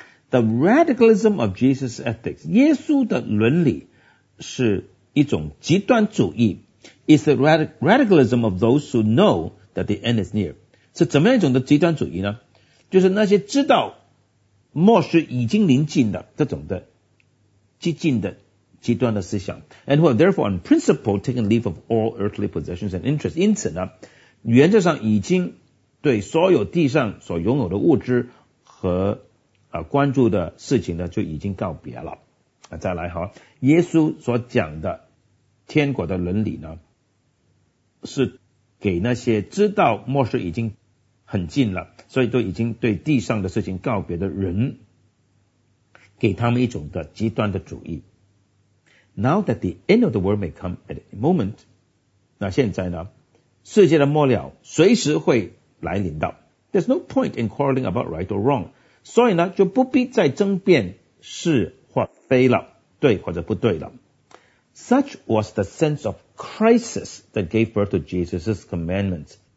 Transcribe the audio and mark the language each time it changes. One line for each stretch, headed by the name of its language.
English: The radicalism of Jesus' ethics,
Chinese: 耶稣的伦理是一种极端主义
English: is the radicalism of those who know that the end is near.
Chinese: 是怎么样一种的极端主义呢？就是那些知道末世已经临近的这种的激进的极端的思想
English: and who have therefore on principle taken leave of all earthly possessions and interests.
Chinese: 因此呢原则上已经对所有地上所拥有的物质和关注的事情呢就已经告别了。再来哈，耶稣所讲的天国的伦理呢是给那些知道末世已经很近了，所以都已经对地上的事情告别的人，给他们一种的极端的主义。
English: Now that the end of the world may come at any moment,
Chinese: 那现在呢世界的末了随时会来临到。
English: There's no point in quarreling about right or wrong.
Chinese: 所以呢就不必再争辩是或非了，对或者不对了。
English: Such was the sense of crisis that gave birth to Jesus' commandments.